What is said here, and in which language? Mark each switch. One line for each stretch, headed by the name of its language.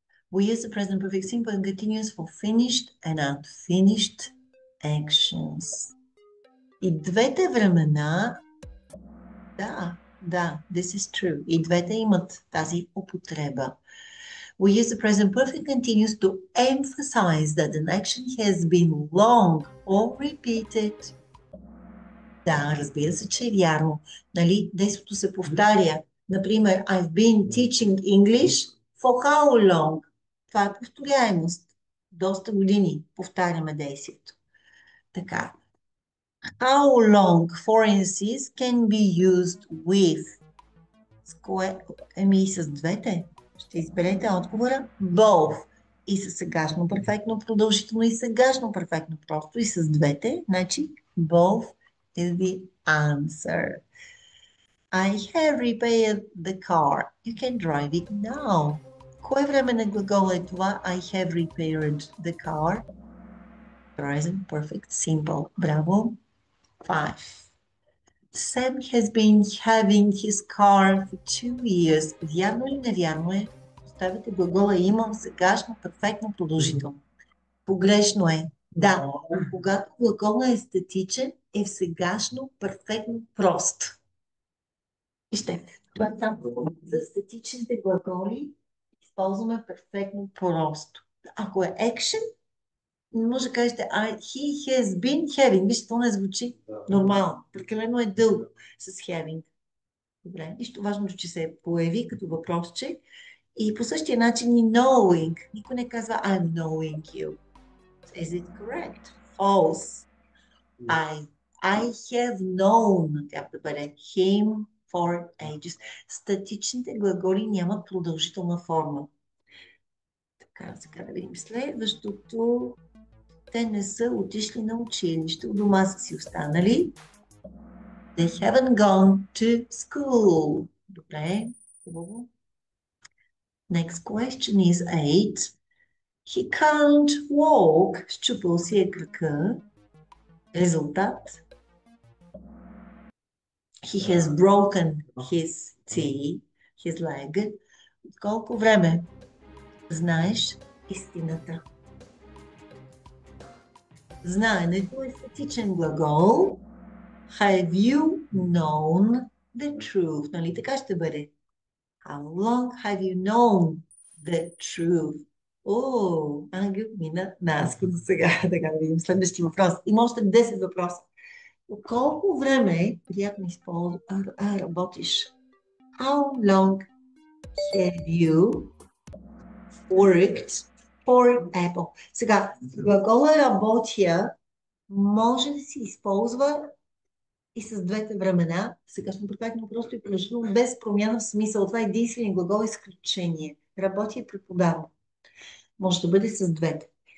English: We use the present perfect simple and continuous for finished and unfinished actions.
Bulgarian: И двете времена, да,
English: this is true.
Bulgarian: И двете имат тази употреба.
English: We use the present perfect continuous to emphasize that an action has been long or repeated.
Bulgarian: Да, разбира се, че е вярно. Нали, действото се повтаря. Например,
English: I've been teaching English for how long?
Bulgarian: Това е повторяемост. Доста години повтаряме действието. Така.
English: How long, for instance, can be used with?
Bulgarian: С кое? С двете. Ще изберете отговора.
English: Both.
Bulgarian: И с сегашно перфектно продължително и сегашно перфектно просто. И с двете. Значи,
English: both is the answer. I have repaired the car. You can drive it now.
Bulgarian: Кое време на глагола е това?
English: I have repaired the car. Present perfect simple.
Bulgarian: Браво.
English: 5. Sam has been having his car for 2 years.
Bulgarian: Вярно или невярно е? Поставите глагола имам сегашно перфектно продължително. Погрешно е. Да, когато глагола е статичен, е в сегашно перфектно прост. Вижте, това е там. За статичните глаголи използваме перфектно просто. Ако е action, може да кажете
English: he has been having.
Bulgarian: Вижте, това не звучи нормално. Прекалено е дълго с having. Добре, нищо важно, че се появи като въпросче. И по същия начин и knowing. Никой не казва
English: I'm knowing you. Is it correct? False. I have known.
Bulgarian: Трябва да бъде
English: him for ages.
Bulgarian: Статичните глаголи нямат продължителна форма. Така, сега да видим следващото. Те не са отишли на училище, у дома са си останали.
English: They haven't gone to school.
Bulgarian: Добре, хубаво.
English: Next question is 8. He can't walk.
Bulgarian: Счупил си е крака. Резултат.
English: He has broken his his leg.
Bulgarian: От колко време знаеш истината? Знаенето е статичен глагол.
English: Have you known the truth?
Bulgarian: Нали така ще бъде?
English: How long have you known the truth?
Bulgarian: О, Ангел мина наско до сега. Така да видим следващия въпрос. Има още 10 въпроса. От колко време приятно работиш?
English: How long have you worked for Apple?
Bulgarian: Сега, глагола работя може да се използва и с двете времена. Сегашно предпазно просто и положително, без промяна в смисъл. Това е единствения глагол изключение. Работя и преподавам. Може да бъде с двете.